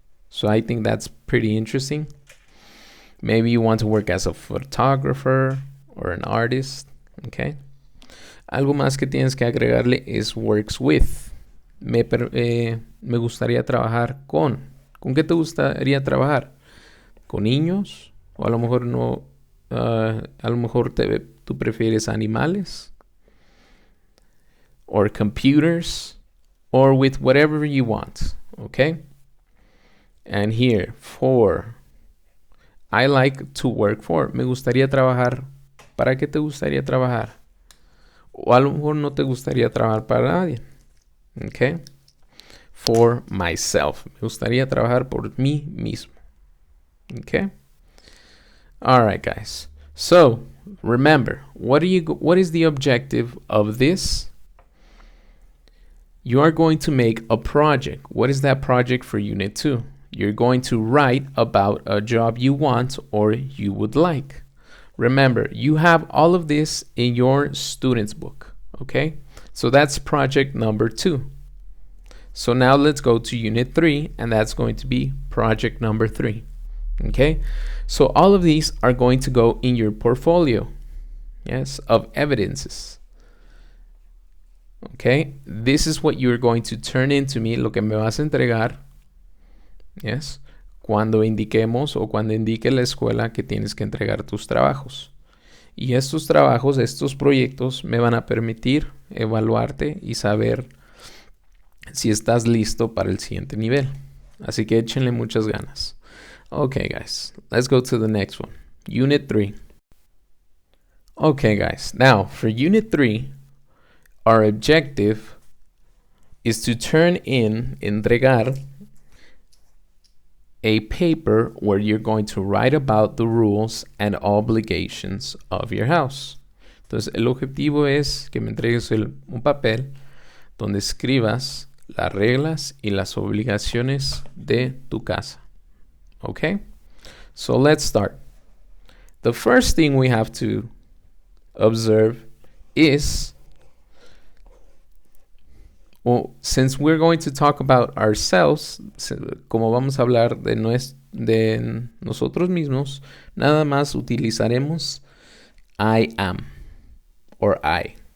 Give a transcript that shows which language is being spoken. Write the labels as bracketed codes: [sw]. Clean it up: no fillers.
[en] So I think that's pretty interesting. Maybe you want to work as a photographer or an artist. Okay. [es] Algo más que tienes que agregarle es [en] works with. [es] Me gustaría trabajar con. ¿Con qué te gustaría trabajar? ¿Con niños? O a lo mejor no. A lo mejor tú prefieres animales. [en] Or computers. Or with whatever you want. Okay? And here, for. I like to work for. [es] Me gustaría trabajar. ¿Para qué te gustaría trabajar? O a lo mejor no te gustaría trabajar para nadie. Okay? [en] For myself. [es] Me gustaría trabajar por mí mismo. [en] Okay? All right, guys. So, remember, what is the objective of this? You are going to make a project. What is that project for Unit 2? You're going to write about a job you want or you would like. Remember, you have all of this in your student's book, okay? So that's project number 2. So now let's go to Unit 3, and that's going to be project number 3, okay? So all of these are going to go in your portfolio, yes, of evidences. Okay, this is what you're going to turn into me, [es] lo que me vas a entregar, yes, cuando indiquemos o cuando indique la escuela que tienes que entregar tus trabajos. Y estos trabajos, estos proyectos me van a permitir evaluarte y saber si estás listo para el siguiente nivel. Así que échenle muchas ganas. [en] Okay, guys, let's go to the next one. Unit 3. Okay, guys, now for Unit 3, our objective is to turn in, entregar, a paper where you're going to write about the rules and obligations of your house. [es] Entonces, el objetivo es que me entregues un papel donde escribas las reglas y las obligaciones de tu casa. [en] Okay? So let's start. The first thing we have to observe is, well, since we're going to talk about ourselves, [es] como vamos a hablar de nosotros mismos, nada más utilizaremos [en] I am or I.